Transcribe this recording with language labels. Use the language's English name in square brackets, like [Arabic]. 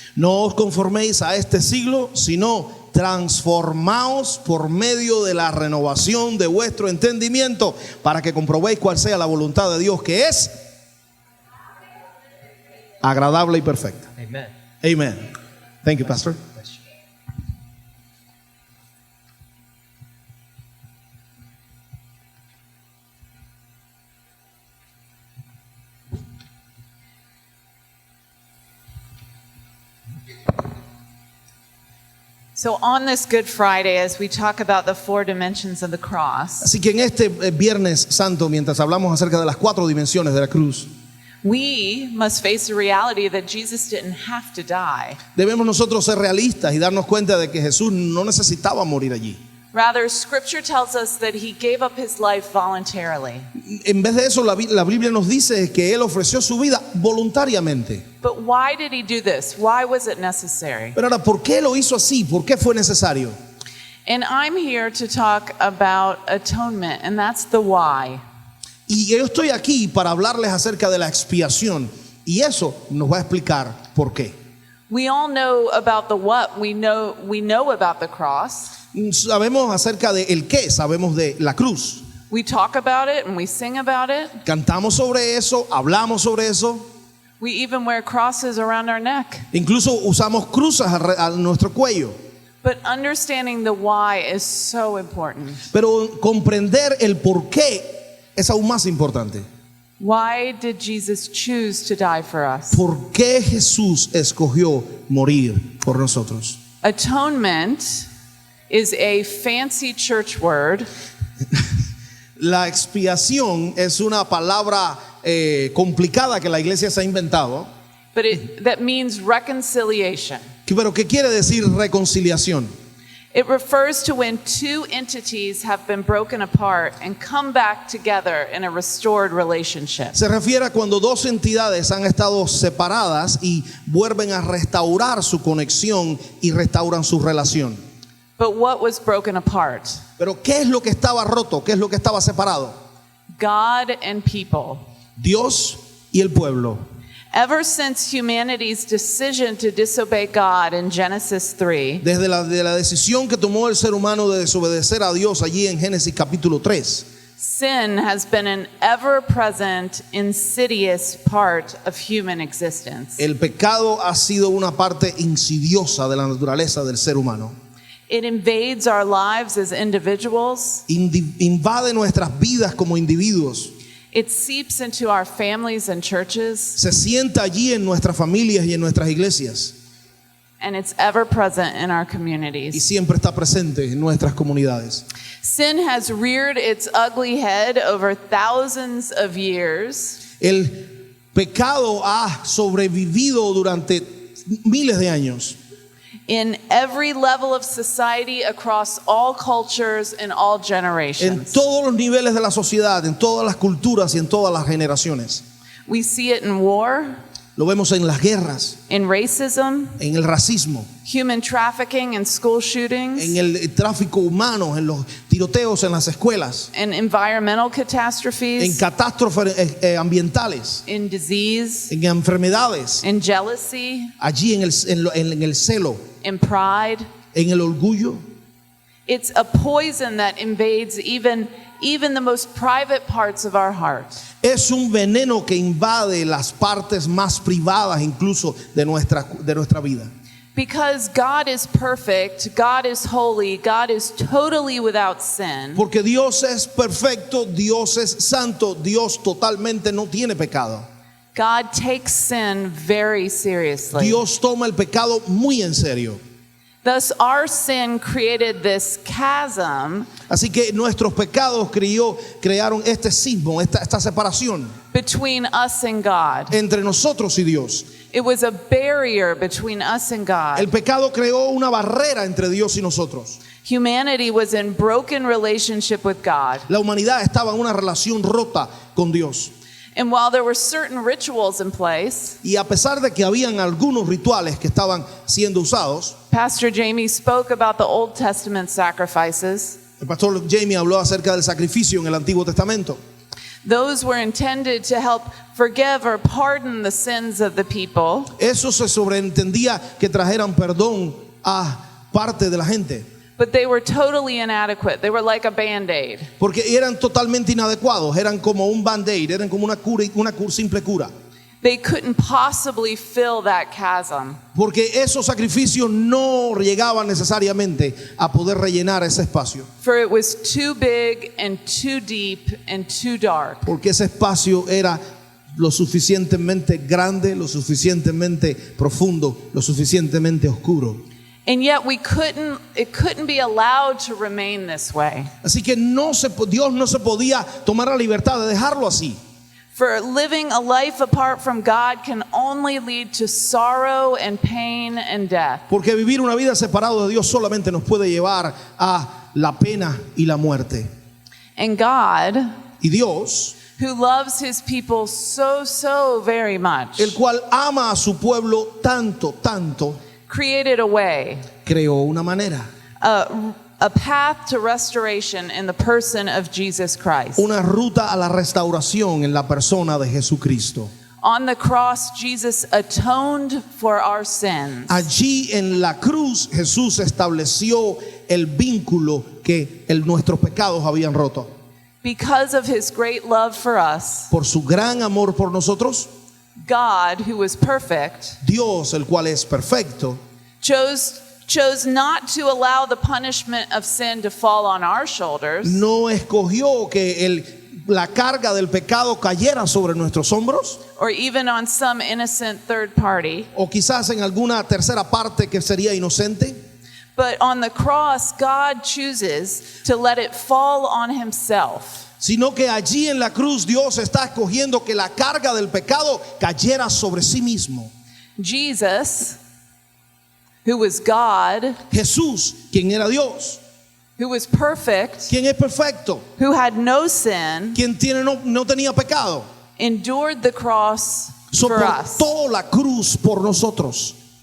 [Spanish] No os conforméis a este siglo, sino transformaos por medio de la renovación de vuestro entendimiento, para que comprobéis cuál sea la voluntad de Dios, que es agradable y perfecta. [English] Amen. Amen. Thank you, Pastor. So on this Good Friday, as we talk about the 4 dimensions of the cross, [Spanish] Así que en este Viernes Santo, mientras hablamos acerca de las 4 dimensiones de la cruz, [English] we must face the reality that Jesus didn't have to die. [Spanish] debemos nosotros ser realistas y darnos cuenta de que Jesús no necesitaba morir allí. [English] Rather, Scripture tells us that he gave up his life voluntarily. [Spanish] En vez de eso, la Biblia nos dice que Él ofreció su vida voluntariamente. [English] But why did he do this? Why was it necessary? [Spanish] Pero ahora, ¿por qué lo hizo así? ¿Por qué fue necesario? [English] And I'm here to talk about atonement, and that's the why. [Spanish] Y yo estoy aquí para hablarles acerca de la expiación, y eso nos va a explicar por qué. [English] We all know about the what. We know about the cross. [Spanish] Sabemos acerca de el qué, sabemos de la cruz. [English] We talk about it and we sing about it. [Spanish] Cantamos sobre eso, hablamos sobre eso. [English] We even wear crosses around our neck. [Spanish] Incluso usamos cruces a nuestro cuello. [English] But understanding the why is so important. [Spanish] Pero comprender el por qué es aún más importante. [English] Why did Jesus choose to die for us? [Spanish] ¿Por qué Jesús escogió morir por nosotros? [English] Atonement is a fancy church word. [Spanish] La expiación es una palabra complicada que la iglesia se ha inventado, [English] But that means reconciliation. [Spanish] pero ¿qué quiere decir reconciliación? [English] It refers to when 2 entities have been broken apart and come back together in a restored relationship. [Spanish] Se refiere a cuando 2 entidades han estado separadas y vuelven a restaurar su conexión y restauran su relación. [English] But what was broken apart? [Spanish] Pero ¿qué es lo que estaba roto? ¿Qué es lo que estaba separado? [English] God and people. [Spanish] Dios y el pueblo. [English] Ever since humanity's decision to disobey God in Genesis 3, [Spanish] Desde la decisión que tomó el ser humano de desobedecer a Dios allí en Génesis capítulo 3, [English] sin has been an ever-present, insidious part of human existence. [Spanish] el pecado ha sido una parte insidiosa de la naturaleza del ser humano. [English] It invades our lives as individuals. [Spanish] invade nuestras vidas como individuos, [English] It seeps into our families and churches, [Spanish] se sienta allí en nuestras familias y en nuestras iglesias [English] and it's ever present in our [Spanish] y [English] communities. [Spanish] siempre está presente en nuestras comunidades. [English] Sin has reared its ugly head over thousands of years, [Spanish] El pecado ha sobrevivido durante miles de años [English] in every level of society, across all cultures, and all [Spanish] en [English] generations. [Spanish] todos los niveles de la sociedad, en todas las culturas y en todas las generaciones. [English] We see it in war, [Spanish] Lo vemos en las guerras, [English] in racism, [Spanish] en el racismo, [English] human trafficking and school shootings, [Spanish] en el tráfico humano, en los tiroteos en las escuelas, [English] in environmental [Spanish] en [English] catastrophes, [Spanish] catástrofes ambientales, [English] in disease, [Spanish] en enfermedades, [English] in jealousy, [Spanish] allí en el celo, [English] in pride. [Spanish] en el orgullo. [English] It's a poison that invades even the most private parts of our heart. [Spanish] Es un veneno que invade las partes más privadas incluso de nuestra vida. [English] Because God is perfect, God is holy, God is totally without sin. [Spanish] Porque Dios es perfecto, Dios es santo, Dios totalmente no tiene pecado. [English] God takes sin very seriously. [Spanish] Dios toma el pecado muy en serio. [English] Thus, our sin created this chasm [Spanish] Así que nuestros pecados crearon este sismo, esta separación [English] between us and God. [Spanish] entre nosotros y Dios. [English] It was a barrier between us and [Spanish] El [English] God. [Spanish] pecado creó una barrera entre Dios y nosotros. [English] Humanity was in broken relationship with God. [Spanish] La humanidad estaba en una relación rota con Dios. [English] And while there were certain rituals in place, [Spanish] Y a pesar de que habían algunos rituales que estaban siendo usados, [English] Pastor Jamie spoke about the Old Testament sacrifices. [Spanish] el pastor Jamie habló acerca del sacrificio en el Antiguo Testamento. [English] Those were intended to help forgive or pardon the sins of the people. [Spanish] Eso se sobreentendía que trajeran perdón a parte de la gente, [English] But they were totally inadequate. They were like a Band-Aid. [Spanish] porque eran totalmente inadecuados, eran como un band-aid, eran como una simple cura. [English] They couldn't possibly fill that chasm. [Spanish] Porque esos sacrificios no llegaban necesariamente a poder rellenar ese espacio, [English] For it was too big and too deep and too dark. [Spanish] porque ese espacio era lo suficientemente grande, lo suficientemente profundo, lo suficientemente oscuro. [English] And yet it couldn't be allowed to remain this way. [Spanish] Así que Dios no se podía tomar la libertad de dejarlo así. [English] For living a life apart from God can only lead to sorrow and pain and death. [Spanish] Porque vivir una vida separado de Dios solamente nos puede llevar a la pena y la muerte. [English] And God, [Spanish] Y Dios, [English] who loves his people so very much, [Spanish] el cual ama a su pueblo tanto, [English] created a way, [Spanish] creó una manera, [English] a path to restoration in the person of Jesus Christ. [Spanish] una ruta a la restauración en la persona de Jesucristo. [English] On the cross, Jesus atoned for our sins. [Spanish] Allí en la cruz Jesús estableció el vínculo que nuestros pecados habían roto. [English] Because of his great love for us, [Spanish] Por su gran amor por nosotros, [English] God, who was perfect, [Spanish] Dios, el cual es perfecto, [English] chose not to allow the punishment of sin to fall on our shoulders, [Spanish] no escogió que la carga del pecado cayera sobre nuestros hombros, [English] or even on some innocent third party. [Spanish] o quizás en alguna tercera parte que sería inocente, [English] But on the cross, God chooses to let it fall on himself. [Spanish] sino que allí en la cruz Dios está escogiendo que la carga del pecado cayera sobre sí mismo. [English] Jesus, who was God, [Spanish] Jesús, quien era Dios, [English] who was perfect, [Spanish] quien es perfecto, [English] who had no sin, [Spanish] quien no tenía pecado, [English] endured the cross for us. [Spanish] soportó la cruz por nosotros.